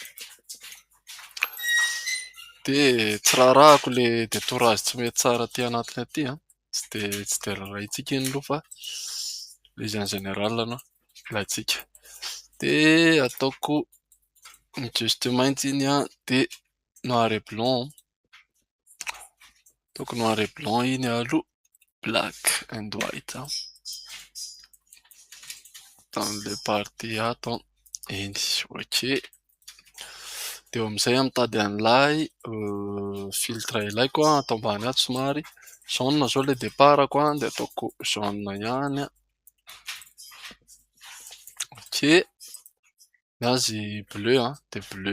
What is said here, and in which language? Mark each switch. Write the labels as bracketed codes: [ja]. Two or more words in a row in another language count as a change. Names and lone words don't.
[mg] De tsy raharahako [fr] le détourage [mg] tsy mety tsara ty anatiny aty a. Tsy de rarahintsika iny aloha fa le izy [fr] en général [mg] aloha alaitsika. De ataoko juste mainty iny a, de [fr] noir et blanc. [mg] Ataoko [fr] noir et blanc [mg] iny aloha, [en] black and white. [fr] Dans le partie ato iny, ok. [mg] De eo amizay mitady an'ilay filtre ilaiko atao ambany ato somary. Jaune zao le départako de ataoko jaune ihany. Ok. Ny azy bleu de bleu.